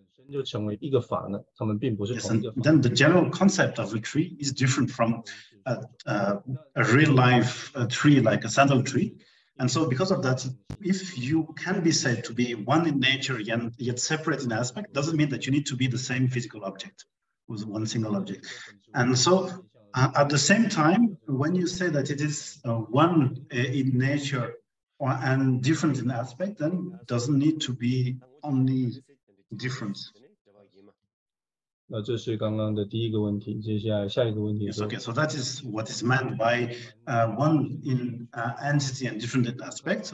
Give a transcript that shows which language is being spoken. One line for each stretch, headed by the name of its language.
Chinese: 就成为一个法呢，它们并不是
English: yes,
Chinese: 同一个
English: and then the general concept of a tree is different from a real life tree like a sandal tree. And so because of that, if you can be said to be one in nature yet separate in aspect, doesn't mean that you need to be the same physical object with one single object. And so at the same time, when you say that it is one in nature and different in aspect, then doesn't need to be only different.
Chinese: 那这是刚刚的第一个问题，接下来下一个问题
English: Yes, okay, so that is what is meant by one in entity and different aspects.